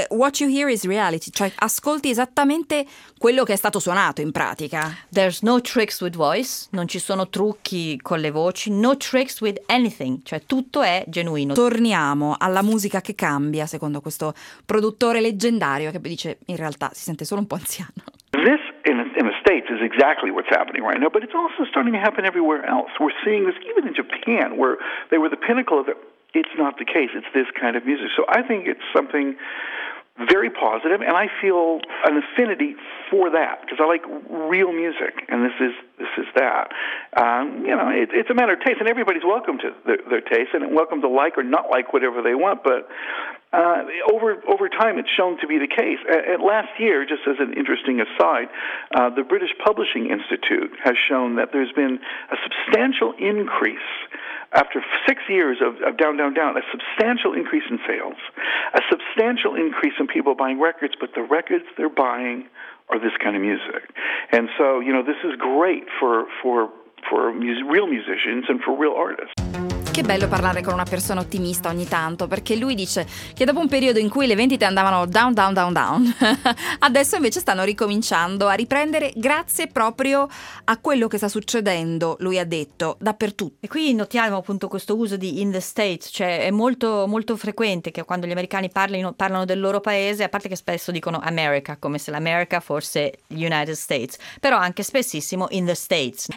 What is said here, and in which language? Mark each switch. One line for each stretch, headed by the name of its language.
English: What you hear is reality,
Italian: cioè ascolti esattamente quello che è stato suonato in pratica.
English: There's no tricks with voice,
Italian: non ci sono trucchi con le voci,
English: no tricks with anything,
Italian: cioè tutto è genuino. Torniamo alla musica che cambia, secondo questo produttore leggendario, che dice in realtà si sente solo un po' anziano.
English: This in the States is exactly what's happening right now, but it's also starting to happen everywhere else. We're seeing this even in Japan, where they were the pinnacle of it. It's not the case. It's this kind of music. So I think it's something very positive, and I feel an affinity for that because I like real music, and this is that. It's a matter of taste, and everybody's welcome to their taste and welcome to like or not like whatever they want, but over time it's shown to be the case. At last year, just as an interesting aside, the British Publishing Institute has shown that there's been a substantial increase after 6 years of down, down, down, a substantial increase in sales, a substantial increase in people buying records, but the records they're buying are this kind of music. And so, you know, this is great for real musicians and for real artists.
Italian: Che bello parlare con una persona ottimista ogni tanto, perché lui dice che dopo un periodo in cui le vendite andavano
English: down, down, down, down,
Italian: adesso invece stanno ricominciando a riprendere grazie proprio a quello che sta succedendo, lui ha detto, dappertutto. E qui notiamo appunto questo uso di in the States, cioè è molto molto frequente che quando gli americani parlano del loro paese, a parte che spesso dicono America, come se l'America fosse United States, però anche spessissimo in the States.